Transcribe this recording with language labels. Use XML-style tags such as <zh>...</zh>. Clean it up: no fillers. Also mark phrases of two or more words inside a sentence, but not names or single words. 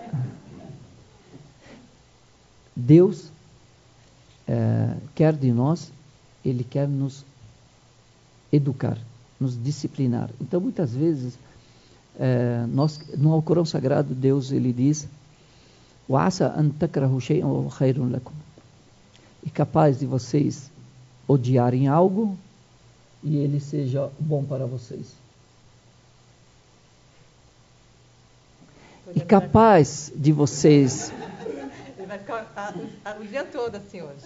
<pt>Deus quer de nós, ele quer nos educar, nos disciplinar. Então, muitas vezes, no Alcorão Sagrado, Deus ele diz:</pt> <ar>"وعسى أن تكرهوا شيئا وهو خير لكم."</ar> <pt>E capaz de vocês odiarem algo e ele seja bom para vocês. E capaz de vocês... Ele vai ficar o dia todo assim hoje.</pt>